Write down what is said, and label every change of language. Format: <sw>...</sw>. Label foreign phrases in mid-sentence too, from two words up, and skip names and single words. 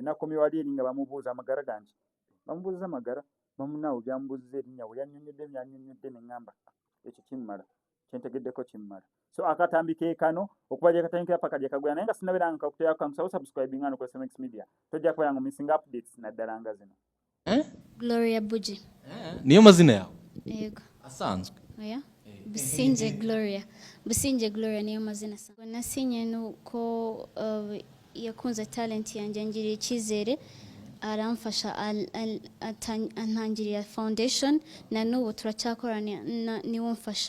<lg>Nakomye wali eri nga bamubuuza amagara gange, bamubuuza amagara bamunaawe byamubuuziza erinnya bwe yannyonnyodde ne ŋŋamba ekyo kimmala kyentegeddeko kimmala. So akatambi ke kano okuba gye katandikira paka gye kagwera naye nga sinnabeera nga kakuteerako kamusawo subscribing hano ku SMX Media tojja kubeera nga</lg> <en>missing updates</en> <lg>naddala nga zino. Gloria Buge</lg> <rw>niyo mazina yawe? Yego. Asanzwe? Oya? Businje Gloria niyo mazina asanzwe. Nasinye nuko yakunze talent yanjye angirira icyizere aramfasha antangirira foundation na n'ubu turacyakorana niwe mfasha.</rw>